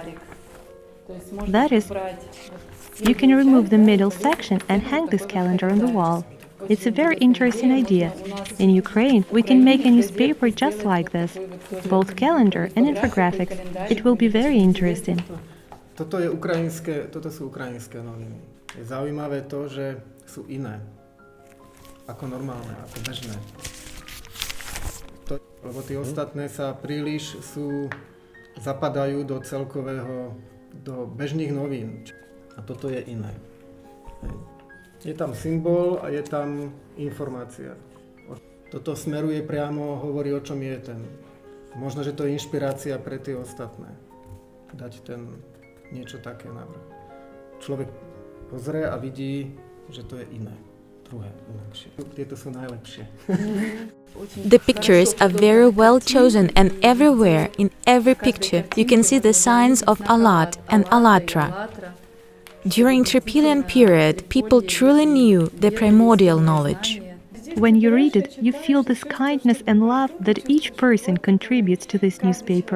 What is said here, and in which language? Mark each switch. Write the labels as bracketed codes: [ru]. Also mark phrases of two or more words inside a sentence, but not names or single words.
[en] That is, you can remove the middle section and hang this calendar on the wall. It's a very interesting idea. In Ukraine, we can make a newspaper just like this, both calendar and infographics. It will be very interesting. [sk] Toto sú ukrajinské noviny. Je zaujímavé to, že sú iné, ako normálne, ako bežné. Lebo tie ostatné sa príliš zapadajú do celkového, do bežných novín. A toto je iné. Je tam symbol a je tam informácia. Toto smeruje priamo, hovorí o čom je ten. Možno, že to je inšpirácia pre tie ostatné. Dať niečo také navrh. Človek pozrie a vidí, že to je iné. Druhé, inakšie. Tieto sú najlepšie. [en] The pictures are very well chosen, and everywhere, in every picture, you can see the signs of Allat and АЛЛАТРА. During Trypillian period, people truly knew the primordial knowledge. When you read it, you feel this kindness and love that each person contributes to this newspaper.